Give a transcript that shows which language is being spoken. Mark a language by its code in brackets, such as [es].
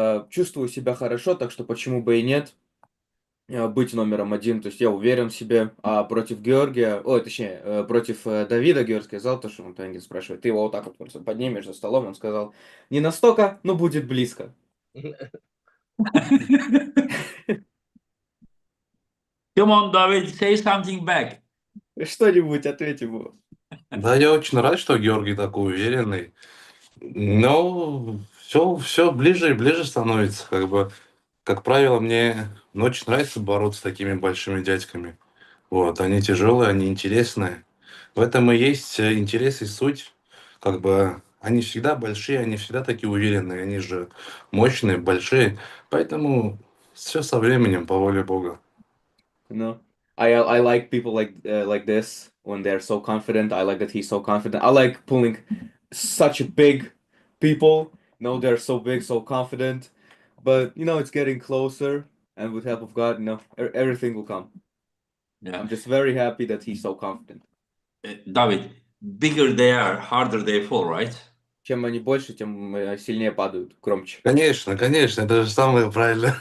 [ru] Чувствую себя хорошо, так что почему бы и нет. Быть номером один, то есть я уверен в себе, а против Георгия, точнее, против Давида Георгий сказал, то, что он Тенгин спрашивает, ты его вот так вот просто поднимешь за столом, он сказал, не настолько, но будет близко. [en] Come on, David, say something back. [ru] Что-нибудь ответь ему. Да, я очень рад, что Георгий такой уверенный. Но все ближе и ближе становится. Как правило, мне очень нравится бороться с такими большими дядьками. Вот, они тяжелые, они интересные. В этом и есть интерес и суть. Они всегда большие, они всегда такие уверенные, они же мощные, большие. Поэтому все со временем, по воле Бога. [en] No, I like people like this when they're so confident. I like that he's so confident. I like pulling such big people. No, they're so big, so confident. But it's getting closer, and with help of God, everything will come. Yeah. I'm just very happy that he's so confident. David, bigger they are, harder they fall, right? [ru] Чем они больше, тем сильнее падают, громче. Конечно, это же самое правильное.